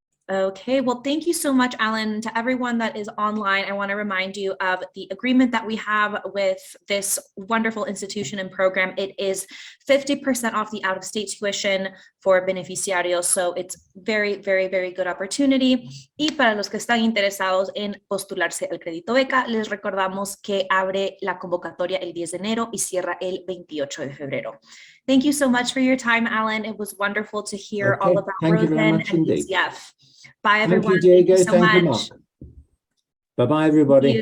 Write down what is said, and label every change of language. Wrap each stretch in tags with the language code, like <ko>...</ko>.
<en>Okay, well, thank you so much, Alan. To everyone that is online, I want to remind you of the agreement that we have with this wonderful institution and program. It is 50% off the out-of-state tuition for beneficiarios. So it's very, very, very good opportunity.</en> <es>Y para los que están interesados en postularse al crédito beca, les recordamos que abre la convocatoria el 10 de enero y cierra el 28 de febrero.</es> <en>Thank you so much for your time, Alan. It was wonderful to hear all about Rosen and ECF. Bye, everyone. Thank you, Diego. Thank you so Thank much. you, Mark. Bye-bye, everybody.</en>